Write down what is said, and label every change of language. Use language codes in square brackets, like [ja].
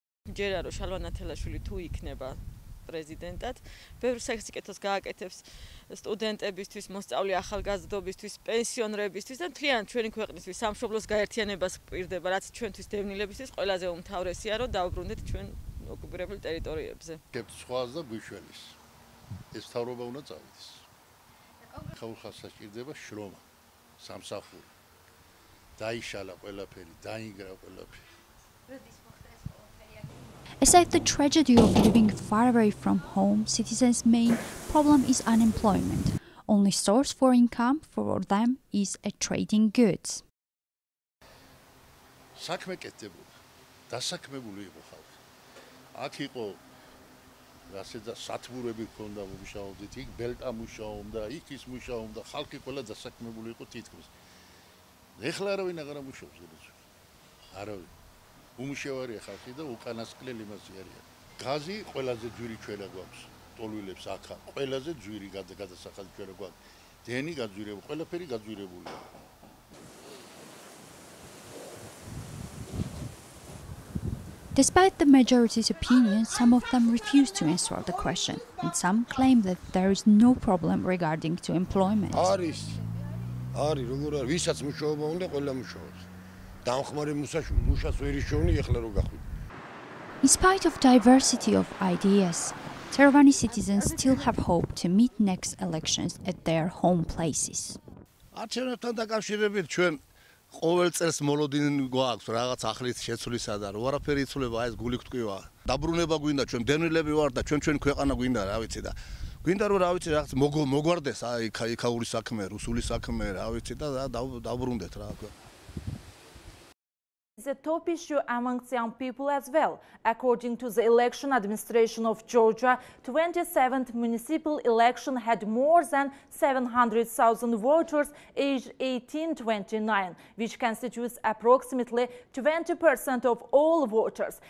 [ka] ჯერა რომ შალვა ნათელაშვილი თუ იქნება პრეზიდენტად, ბევრ საკითხს გააკეთებს სტუდენტებისთვის, მოსწავლე ახალგაზრდობისთვის, პენსიონერებისთვის და მთლიანად ჩვენი ქვეყნისთვის სამშობლოს გაერთიანებას გვპირდება, რაც ჩვენთვის დევნილებისთვის ყველაზე უმთავრესია, რომ დაუბრუნდეთ ჩვენ ოკუპირებულ ტერიტორიებზე. გებთ სხვას და გვიშვენის. ეს თავრობა უნდა წავიდეს. ხალხს საჭირდება შრომა, სამსახური. დაიშალა ყველაფერი, დაინგრა ყველაფერი. [en] Aside the tragedy of living far away from home, citizens' main problem is unemployment. Only source for income for them is trading goods. [ka] საქმე კეთდებოდა, დასაქმებული იყო ხალხი. აქ იყო რასეცა სათბურები ქონდა მუშაობდით, იქ ბელტა მუშაობდა, იქ ის მუშაობდა, ხალხი ყველა დასაქმებული იყო თითქმის. ეხლა არავინ აღარ მუშაობს გადაცვლა. არავინ. უმუშევარია ხალხი და უკანასკნელი მასი არიან. გაზი ყველაზე ძვირი ჩვენა გვაქვს. ტოლვილებს აქა ყველაზე ძვირი გადასახადი ჩვენა გვაქვს. დენი გაძვირებული, ყველაფერი გაძვირებულია. [en] Despite the majority's opinion, some of them refuse to answer the question, and some claim that there is no problem regarding to employment. [ka] არის როგორ არის, ვისაც მუშაობა უნდა, ყველა მუშაობს. დამხმარე მუშას ვერ იშოვნი, ეხლა რო გახვიდე. [en] In spite of diversity of ideas, Tehranese citizens still have hope to meet next elections at their home places. [ka] არჩევნებთან დაკავშირებით ჩვენ ყოველ წელს მოლოდინი გვაქვს რაღაც ახლის შეცვლისა და არაფერი იცვლება, ეს გული გტკივა. დაბრუნება გვინდა, ჩვენ დევნილები ვარ და ჩვენ ქვეყანა გვინდა, რა ვიცი და გვინდა რომ რა ვიცი რაღაც მოგვარდეს აი იქაური საქმე, რუსული საქმე, რა ვიცი და დაბრუნდეთ რა. [en] Is a top issue amongst young people as well. According to the election administration of Georgia, 27th municipal election had more than 700,000 voters aged 18-29, which constitutes approximately 20% of all voters.